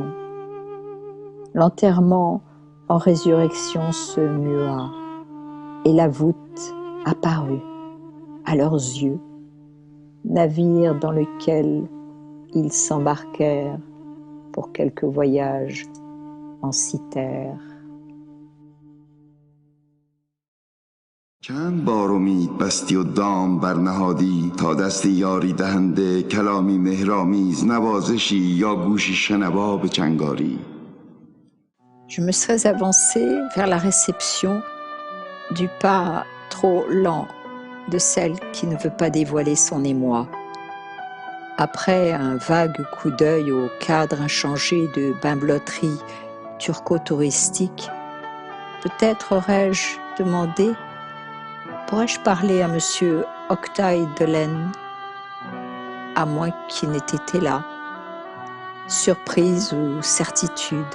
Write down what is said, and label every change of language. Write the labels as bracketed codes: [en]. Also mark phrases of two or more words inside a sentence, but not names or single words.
[fr] L'enterrement en résurrection se mua, et la voûte apparut à leurs yeux, navire dans lequel ils s'embarquèrent pour quelques voyages en citerre. [fa] چند بار امید بستی و دام برنهادی تا دست یاری دهنده کلامی مهرامیز نوازشی یا گوشی شنوا به چنگاری. [fr] Je me serais avancée vers la réception du pas trop lent de celle qui ne veut pas dévoiler son émoi. Après un vague coup d'œil au cadre inchangé de bimbeloterie turco-touristique, peut-être aurais-je demandé: pourrais-je parler à monsieur Octay Delaine, à moins qu'il n'ait été là, surprise ou certitude.